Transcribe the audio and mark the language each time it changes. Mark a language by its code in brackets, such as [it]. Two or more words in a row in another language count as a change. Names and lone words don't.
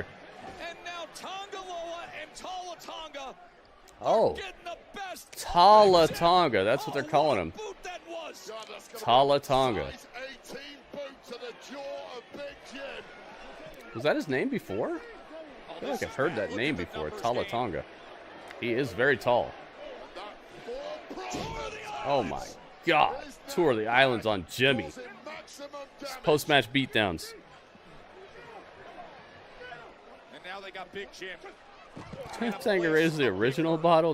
[en] And now Tonga Loa and Tala Tonga. Oh. Tala Tonga. That's what they're calling him. Tala Tonga. Was that his name before? I feel like I've heard that name before. Tala Tonga. He is very tall. Oh my God. Tour of the Islands on Jimmy. Post-match beatdowns. And now they got Big Jim. Tangeray is the original bottle.